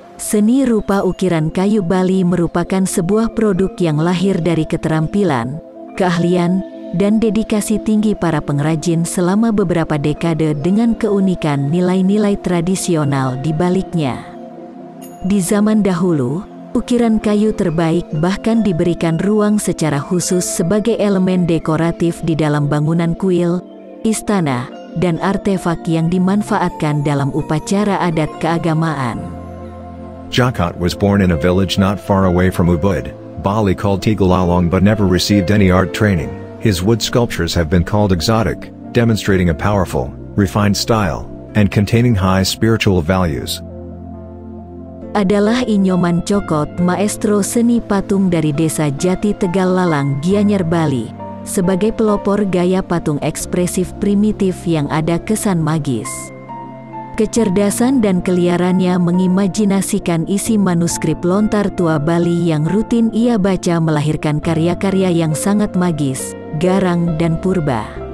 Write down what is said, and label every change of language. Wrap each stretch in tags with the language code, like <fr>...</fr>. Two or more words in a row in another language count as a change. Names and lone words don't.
<id>Seni rupa ukiran kayu Bali merupakan sebuah produk yang lahir dari keterampilan, keahlian, dan dedikasi tinggi para pengrajin selama beberapa dekade dengan keunikan nilai-nilai tradisional di baliknya. Di zaman dahulu, ukiran kayu terbaik bahkan diberikan ruang secara khusus sebagai elemen dekoratif di dalam bangunan kuil, istana, dan artefak yang dimanfaatkan dalam upacara adat keagamaan.</id> <en>Jokot was born in a village not far away from Ubud, Bali called Tigalalong but never received any art training. His wood sculptures have been called exotic, demonstrating a powerful, refined style, and containing high spiritual values.</en> <id>Adalah Inyoman Jokot, maestro seni patung dari desa Jati Tegal Lalang, Gianyar, Bali, sebagai pelopor gaya patung ekspresif primitif yang ada kesan magis. Kecerdasan dan keliarannya mengimajinasikan isi manuskrip lontar tua Bali yang rutin ia baca melahirkan karya-karya yang sangat magis, garang, dan purba.</id>